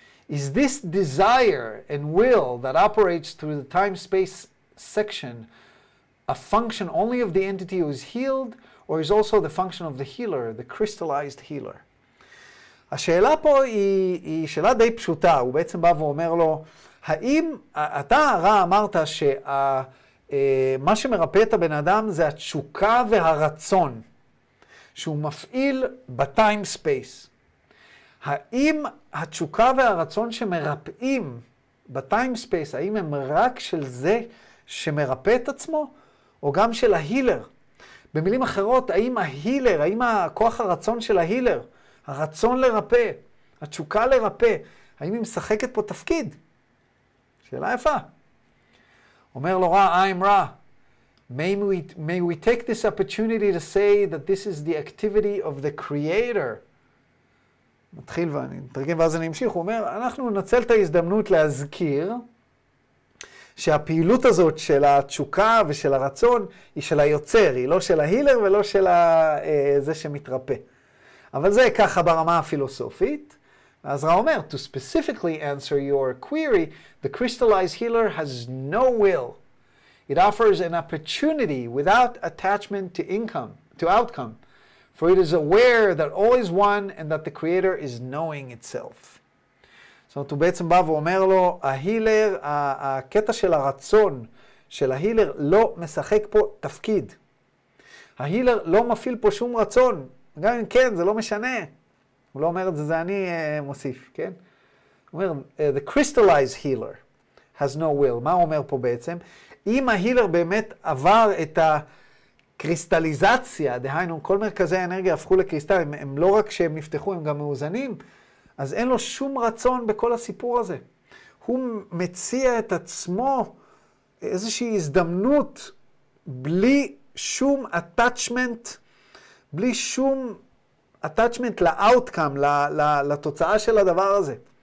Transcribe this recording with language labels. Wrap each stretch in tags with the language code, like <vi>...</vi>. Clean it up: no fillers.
<en>Is this desire and will that operates through the time-space section a function only of the entity who is healed, or is also the function of the healer, the crystallized healer?</en> <he>השאלה פה היא שאלה די פשוטה. הוא בעצם בא ואומר לו, האם, אתה רע אמרת שמה שמרפא את הבן אדם זה התשוקה והרצון, שהוא מפעיל בטיים ספייס. האם התשוקה והרצון שמרפאים בטיים ספייס, האם הם רק של זה שמרפא את עצמו, או גם של ההילר? במילים אחרות, האם ההילר, האם הכוח הרצון של ההילר, הרצון לרפא, התשוקה לרפא, האם היא משחקת פה תפקיד? שאלה יפה. אומר לו רע, I'm רע.</he> <en>May we take this opportunity to say that this is the activity of the creator.</en> <he>מתחיל ואני מתרגם ואז אני אמשיך. הוא אומר, אנחנו ננצל את ההזדמנות להזכיר שהפעילות הזאת של התשוקה ושל הרצון היא של היוצר, היא לא של ההילר ולא של זה שמתרפא. אבל זה ככה ברמה הפילוסופית.</he> <en>אז רע אומר, to specifically answer your query, the crystallized healer has no will. It offers an opportunity without attachment to outcome, for it is aware that all is one and that the creator is knowing itself.</en> <he>זאת אומרת, הוא בעצם בא ואומר לו, ההילר, הקטע של הרצון של ההילר לא משחק פה תפקיד. ההילר לא מפעיל פה שום רצון. גם אם כן, זה לא משנה. הוא לא אומר את זה, זה אני מוסיף, כן?</he> <en>הוא אומר, the crystallized healer has no will.</en> <he>מה הוא אומר פה בעצם? אם ההילר באמת עבר את הקריסטליזציה, דהיינו, כל מרכזי האנרגיה הפכו לקריסטלים, הם לא רק שהם נפתחו, הם גם מאוזנים, אז אין לו שום רצון בכל הסיפור הזה. הוא מציע את עצמו איזושהי הזדמנות בלי שום attachment, בלי שום attachment ל-outcome, לתוצאה של הדבר הזה.</he>